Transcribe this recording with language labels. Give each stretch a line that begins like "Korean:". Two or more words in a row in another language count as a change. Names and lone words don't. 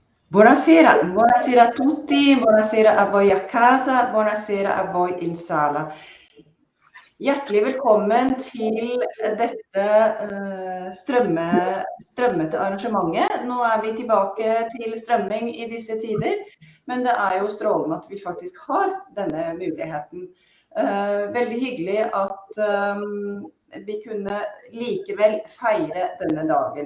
Italian: Buonasera, buonasera a tutti, buonasera a voi a casa, buonasera a voi in sala.
Norwegian: Hjertelig velkommen til dette strømmete arrangementet. Nå vi tilbake til strømming i disse tider, men det jo strålende at vi faktisk har denne muligheten. Veldig hyggelig at vi kunne likevel feire denne dagen.